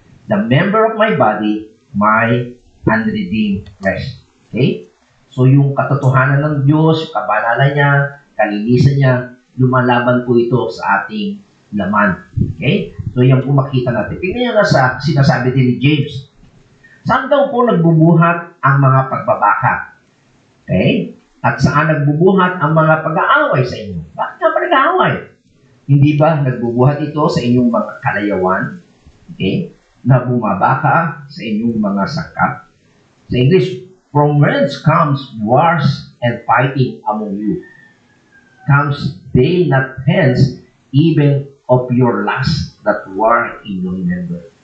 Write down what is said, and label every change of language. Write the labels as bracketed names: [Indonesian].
[English] The member of my body, my unredeemed flesh. Okay? [Filipino] So, yung katotohanan ng Diyos, yung kabanalan niya, kalinisan niya, lumalaban po ito sa ating laman. Okay? So, yan po makita natin. Tingnan nyo na sa sinasabi din ni James. Saan daw po nagbubuhat ang mga pagbabaka? Okay? At saan nagbubuhat ang mga pag-aaway sa inyo? Bakit nga pa nag-aaway? Hindi ba nagbubuhat ito sa inyong mga kalayawan? Okay? Na bumabaka sa inyong mga sakap? Sa English, [English] from whence comes wars and fighting among you? Comes they not hence even of your lust that war in your member?